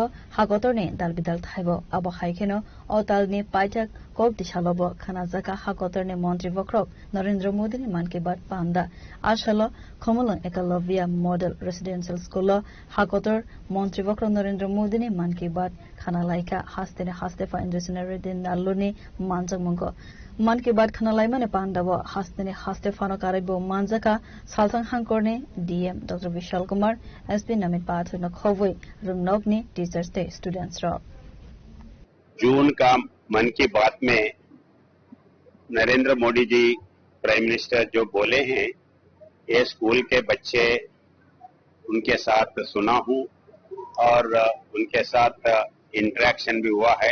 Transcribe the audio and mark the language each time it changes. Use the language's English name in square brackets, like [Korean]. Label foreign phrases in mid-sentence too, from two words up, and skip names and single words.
[Kok Borok] Hakotor ni dalbidal thaibo abo haikeno o tal ni paita kok disalo bo Khanajaga Hakotor ni Montri Vokrag Narendra Modi ni Man Ki Baat Panda asalo Khomolang Ekalavya Model Residential School Hakotor Montri Vokrag Narendra Modi ni Man Ki Baat Khanalaika hastene hastefa Indra Reddy Nallo ni manjang mongko Man Ki Baat Khanalaimani Pandavo hastene hastefano karaibo manjaka salsang hangkorne DM Dr. Vishal Kumar SP Namit Pathuna Khowai Rumnokni Teachers Day Students ro [Hindi] जून का मन की बात में नरेंद्र मोदी जी [English] prime minister [Hindi] जो बोले हैं ये स्कूल के बच्चे उनके साथ सुना हूं और उनके साथ इंटरेक्शन भी हुआ है।